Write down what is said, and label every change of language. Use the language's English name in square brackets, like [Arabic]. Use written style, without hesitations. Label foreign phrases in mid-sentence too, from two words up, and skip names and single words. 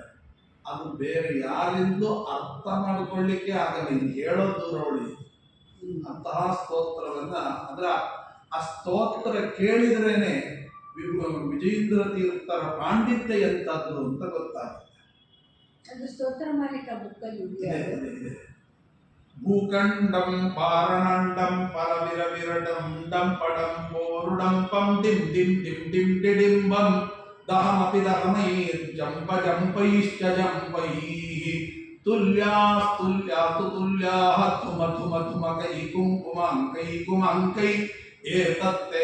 [Kannada] ಅದು ಬೇರೆ ಯಾರಿಂದಲೂ ಅರ್ಥ ಮಾಡಿಕೊಳ್ಳಿಕ್ಕೆ ಆಗಲ್ಲ, ಇದು ಹೇಳೋದು ನೋಡಿ. ಅಂತಹ ಸ್ತೋತ್ರವನ್ನ ಅಂದ್ರೆ ಆ ಸ್ತೋತ್ರ ಕೇಳಿದ್ರೇನೆ ವಿಜಯೇಂದ್ರ ತೀರ್ಥರ ಪಾಂಡಿತ್ಯ ಎಂತದ್ದು ಅಂತ ಗೊತ್ತಾಗುತ್ತೆ. [Sanskrit] ಭೂಖಂಡಂ ಪಾರಣಂಡಂ ಪರವಿರವಿರಟಂ ಡಂಪಡಂ ಪೋರುಡಂ ಪಂ ಡಿಂ ಡಿಂ ಡಿಂ ಡಿಂ ಡಿಡಿಂಬಂ ದಹಮಪಿ ದಹಮೈರ್ ಜಂಪ ಜಂಪೈಶ್ಚ ಜಂಪೈಃ ತುಲ್ಯಾಸ್ತುಲ್ಯಾತು ತುಲ್ಯಾಃ ಥುಮ ಥುಮ ಥುಮ ಕೈ ಕುಮಂಕೈ ಏತತ್ತೇ